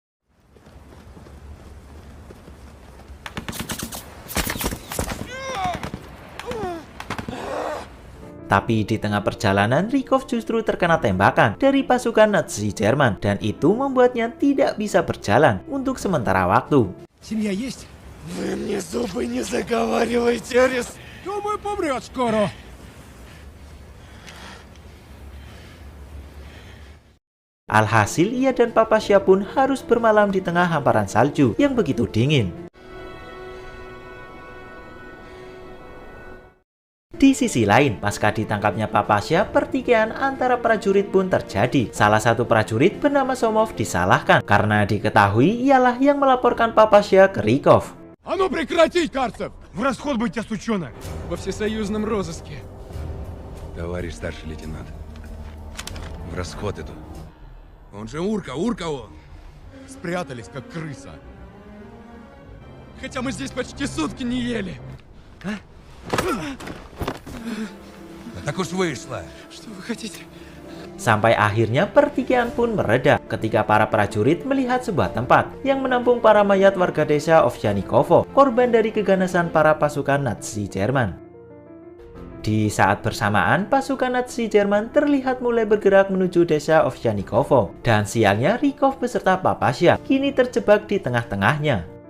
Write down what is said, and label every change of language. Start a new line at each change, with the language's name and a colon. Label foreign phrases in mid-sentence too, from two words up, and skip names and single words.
Indonesian: Tapi di tengah perjalanan, Rykov justru terkena tembakan dari pasukan Nazi Jerman dan itu membuatnya tidak bisa berjalan untuk sementara waktu.
Russian: Семья есть? Вы мне зубы не заговаривайте, Арис! Думаю, помрет скоро.
Indonesian: Alhasil, ia dan Papasya pun harus bermalam di tengah hamparan salju yang begitu dingin. Di sisi lain, pasca ditangkapnya Papasya, pertikaian antara prajurit pun terjadi. Salah satu prajurit bernama Somov disalahkan karena diketahui ialah yang melaporkan Papasya ke Rykov.
Russian: А ну прекратить, Карцев! В расход быть, сучонок! Во всесоюзном розыске. Товарищ старший лейтенант, в расход иду. Он же урка он! Спрятались, как крыса. Хотя мы здесь почти сутки не ели. Так уж вышло. Что вы хотите?
Indonesian: Sampai akhirnya pertikaian pun mereda ketika para prajurit melihat sebuah tempat yang menampung para mayat warga desa Ovsyanikovo, korban dari keganasan para pasukan Nazi Jerman. Di saat bersamaan, pasukan Nazi Jerman terlihat mulai bergerak menuju desa Ovsyanikovo, dan sialnya Rykov beserta Papasya kini terjebak di tengah-tengahnya.